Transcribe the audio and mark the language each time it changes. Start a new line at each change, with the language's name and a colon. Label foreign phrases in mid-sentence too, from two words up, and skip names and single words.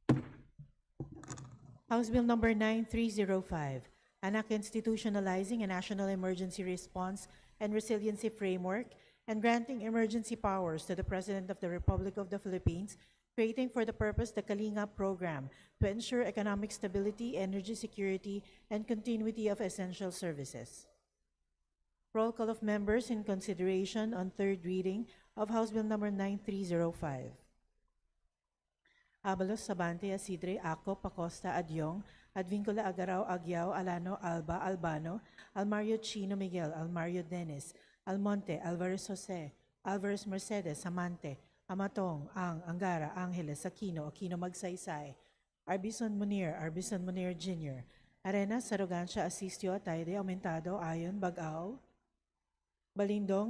English: House Bill number 9305, an act institutionalizing a national emergency response and resiliency framework and granting emergency powers to the President of the Republic of the Philippines, creating for the purpose the Kalingap program to ensure economic stability, energy security, and continuity of essential services. Roll call of members in consideration on third reading of House Bill number 9305. Abalos, Sabante, Asidre, Aco, Pacosta, Adyong, Advincula, Agaraw, Agyao, Alano, Alba, Albano, Almario Chino Miguel, Almario Dennis, Almonte, Alvarez Jose, Alvarez Mercedes, Amante, Amatong, Ang, Angara, Angeles, Aquino, Aquino Magsaysay, Arbison Munir Jr., Arena, Sarogancia, Asistio, Ataide, Aumentado, Ayon, Bagao, Balindong,